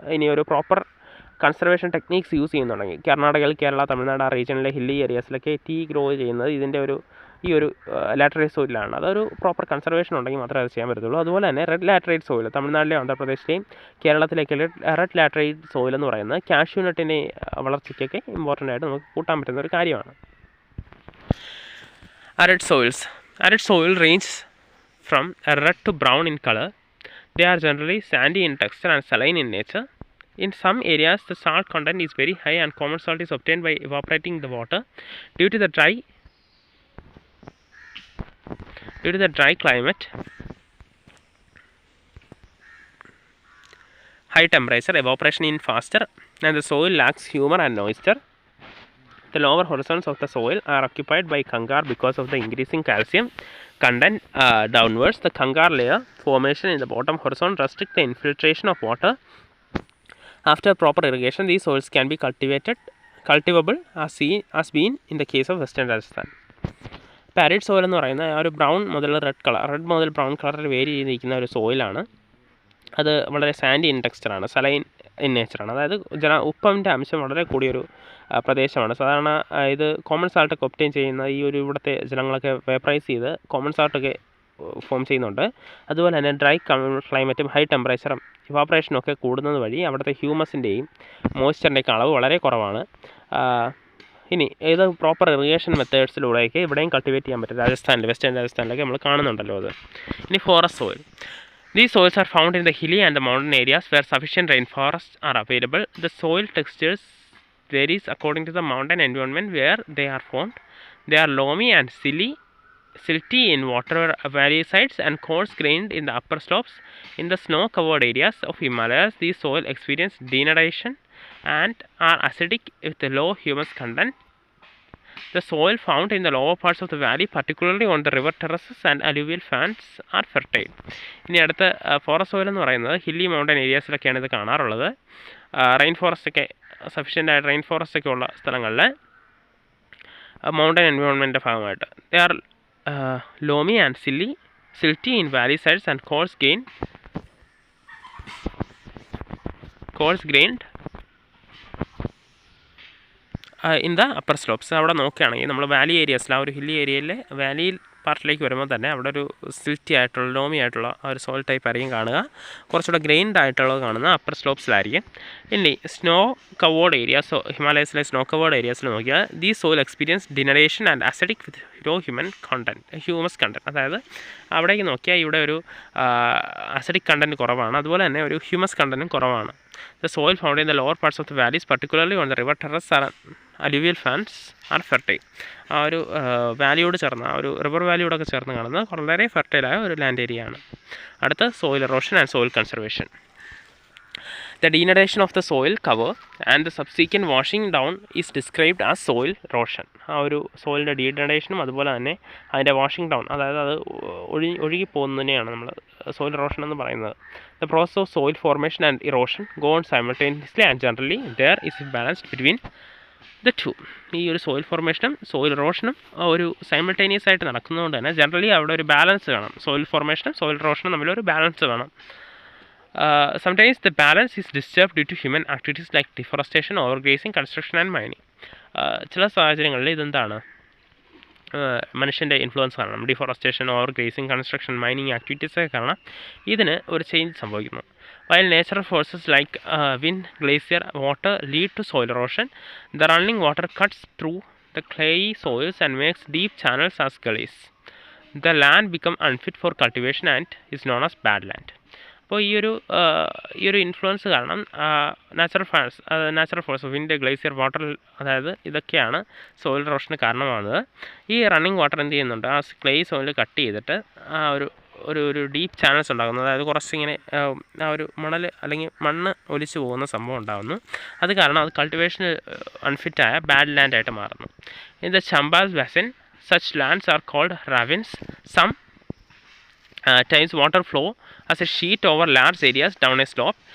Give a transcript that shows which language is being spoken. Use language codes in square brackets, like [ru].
[ml] ഇനി ഒരു proper conservation techniques use ചെയ്യുന്നുണ്ടെങ്കിൽ, കർണാടകയിൽ, കേരള, തമിഴ്നാട് ആ റീജിയനിലെ ഹില്ലി ഏരിയാസിലൊക്കെ ടീ ഗ്രോ ചെയ്യുന്നത് ഇതിൻ്റെ ഈ ഒരു ലാറ്ററൈറ്റ് സോയിലാണ്. അതൊരു പ്രോപ്പർ കൺസർവേഷൻ ഉണ്ടെങ്കിൽ മാത്രമേ അത് ചെയ്യാൻ പറ്റത്തുള്ളൂ. അതുപോലെ തന്നെ റെഡ് ലാറ്ററൈറ്റ് സോയിൽ തമിഴ്നാട്ടിലെയും ആന്ധ്രാപ്രദേശിലെയും കേരളത്തിലേക്ക് റെഡ് ലാറ്ററൈറ്റ് സോയിൽ എന്ന് പറയുന്നത് കാഷ്യൂ നട്ടിൻ്റെ വളർച്ചയ്ക്കൊക്കെ ഇമ്പോർട്ടൻ്റ് ആയിട്ട് നമുക്ക് കൂട്ടാൻ പറ്റുന്ന ഒരു കാര്യമാണ്. [en] Arid soils. Arid soil ranges from red to brown in color. They are generally sandy in texture and saline in nature. In some areas, the salt content is very high and common salt is obtained by evaporating the water. Due to the dry climate, high temperature, evaporation is faster and the soil lacks humor and moisture. The lower horizons of the soil are occupied by kangar because of the increasing calcium content downwards. The kangar layer formation in the bottom horizon restrict the infiltration of water. After proper irrigation, these soils can be cultivable as been in the case of Western Rajasthan. [ml] Arid soil എന്ന് പറയുന്നത് ഒരു brown മുതൽ red മുതൽ brown കളറിൽ vary ചെയ്തിരിക്കുന്ന ഒരു സോയിലാണ്. അത് വളരെ സാൻഡി ഇൻ ടെക്സ്ചറാണ്, സലൈൻ ഇൻ നേച്ചറാണ്. അതായത് ഉപ്പിൻ്റെ അംശം വളരെ കൂടിയൊരു പ്രദേശമാണ്. സാധാരണ ഇത് കോമൺ സാൾട്ടൊക്കെ ഒബ്റ്റെയിൻ ചെയ്യുന്ന ഈ ഒരു ഇവിടുത്തെ ജലങ്ങളൊക്കെ വേപ്പറൈസ് ചെയ്ത് കോമൺ സാൾട്ടൊക്കെ ഫോം ചെയ്യുന്നുണ്ട്. അതുപോലെ തന്നെ ഡ്രൈ ക്ലൈമറ്റും ഹൈ ടെമ്പറേച്ചറും ഇവാപ്പറേഷനും ഒക്കെ കൂടുന്നത് വഴി അവിടുത്തെ ഹ്യൂമസിൻ്റെയും മോയ്സ്ചറിൻ്റെയൊക്കെ അളവ് വളരെ കുറവാണ്. ഇനി ഇത് പ്രോപ്പർ ഇറിഗേഷൻ മെത്തേഡ്സിലൂടെയൊക്കെ ഇവിടെയും കൾട്ടിവേറ്റ് ചെയ്യാൻ പറ്റും. രാജസ്ഥാനിൽ, വെസ്റ്റേൺ രാജസ്ഥാനിലൊക്കെ നമ്മൾ കാണുന്നുണ്ടല്ലോ അത്. ഇനി forest soil. [en] These soils are found in the hilly and the mountain areas where sufficient rainforests are available. The soil textures varies according to the mountain environment where they are formed. They are loamy and silty in water valley sides and coarse-grained in the upper slopes. In the snow-covered areas of Himalayas, these soil experience denudation and are acidic with a low humus content. The soil found in the lower parts of the valley, particularly on the river terraces and alluvial fans, are fertile. [ml] ഇനി അടുത്ത forest soil എന്ന് പറയുന്നത് hilly mountain ഏരിയാസിലൊക്കെയാണ് ഇത് കാണാറുള്ളത്. Rain forest ഒക്കെ sufficient ആയിട്ട് rain forest ഒക്കെ ഉള്ള സ്ഥലങ്ങളിൽ മൗണ്ടൻ എൻവയോൺമെൻറ്റിൻ്റെ ഭാഗമായിട്ട് [en] They are loamy and silty in valley sides and coarse grained in the upper slopes. [ml] അവിടെ നോക്കുകയാണെങ്കിൽ നമ്മൾ വാലി ഏരിയാസിൽ ആ ഒരു ഹില്ലി ഏരിയയിലെ വാലിയിൽ പാർട്ടിലേക്ക് വരുമ്പോൾ തന്നെ അവിടെ ഒരു സിൽറ്റി ആയിട്ടുള്ള ലോമി ആയിട്ടുള്ള ആ ഒരു സോയിൽ ടൈപ്പ് ആയിരിക്കും കാണുക. കുറച്ചുകൂടെ ഗ്രെയിൻഡ് ആയിട്ടുള്ളത് കാണുന്ന അപ്പർ സ്ലോപ്സിലായിരിക്കും. ഇനി snow covered areas, ഹിമാലയസിലെ snow covered ഏരിയാസിൽ നോക്കിയാൽ [en] The soil experience denudation and acidic with low humus content. [ml] അതായത് അവിടേക്ക് നോക്കിയാൽ ഇവിടെ ഒരു അസിഡിക് കണ്ടൻറ്റ് കുറവാണ്, അതുപോലെ തന്നെ ഒരു ഹ്യൂമസ് കണ്ടൻറ്റും കുറവാണ്. [en] The soil found in the lower parts of the valleys, particularly on the river terraces and alluvial fans, are fertile. [ml] ആ ഒരു വാലിയോട് ചേർന്ന് ആ ഒരു റിവർ വാലിയോടൊക്കെ ചേർന്ന് കാണുന്ന വളരെ ഫെർട്ടൈലായ ഒരു ലാൻഡ് ഏരിയ ആണ്. അടുത്ത soil erosion and soil conservation. [en] The denudation of the soil cover and the subsequent washing down is described as soil erosion. [ml] ആ ഒരു സോയിലിൻ്റെ ഡീനഡേഷനും അതുപോലെ തന്നെ അതിൻ്റെ വാഷിംഗ് ഡൗൺ, അതായത് അത് ഒഴുകി പോകുന്നതിനെയാണ് നമ്മൾ സോയിൽ എറോഷൻ എന്ന് പറയുന്നത്. [en] The process of soil formation and erosion go on simultaneously and generally there is a balance between the two. [ml] ഈ ഒരു സോയിൽ ഫോർമേഷനും സോയിൽ എറോഷനും ഒരു സൈമിൾട്ടേനിയസ് ആയിട്ട് നടക്കുന്നതുകൊണ്ട് തന്നെ ജനറലി അവിടെ ഒരു ബാലൻസ് വേണം. സോയിൽ ഫോർമേഷനും സോയിൽ എറോഷനും തമ്മിലൊരു ബാലൻസ് വേണം. [en] Sometimes the balance is disturbed due to human activities like deforestation, overgrazing, construction and mining. [ml] ചില സാഹചര്യങ്ങളിൽ ഇതെന്താണ്, മനുഷ്യൻ്റെ ഇൻഫ്ലുവൻസ് കാരണം, ഡിഫോറസ്റ്റേഷൻ, ഓവർഗ്രേസിങ്, കൺസ്ട്രക്ഷൻ, മൈനിങ് ആക്ടിവിറ്റീസൊക്കെ കാരണം ഇതിന് ഒരു ചേഞ്ച് സംഭവിക്കുന്നു. [en] While natural forces like wind, glacier, water lead to soil erosion, the running water cuts through the clayey soils and makes deep channels as gullies. The land becomes unfit for cultivation and is known as bad land. [ml] അപ്പോൾ ഈ ഒരു influence കാരണം natural force wind, glacier, water, അതായത് ഇതൊക്കെയാണ് soil എറോഷന് കാരണമാകുന്നത്. ഈ running water എന്ത് ചെയ്യുന്നുണ്ട്, ആ ക്ലേ സോയിൽ കട്ട് ചെയ്തിട്ട് ആ ഒരു ഡീപ്പ് ചാനൽസ് ഉണ്ടാകുന്നു. അതായത് കുറച്ചിങ്ങനെ ആ ഒരു മണൽ അല്ലെങ്കിൽ മണ്ണ് ഒലിച്ചു പോകുന്ന സംഭവം ഉണ്ടാകുന്നു. അത് കാരണം അത് കൾട്ടിവേഷന് അൺഫിറ്റായ ബാഡ് ലാൻഡായിട്ട് മാറുന്നു. [en] In the Chambal basin such lands are called ravines. Some times water flow as a sheet over large areas down a slope.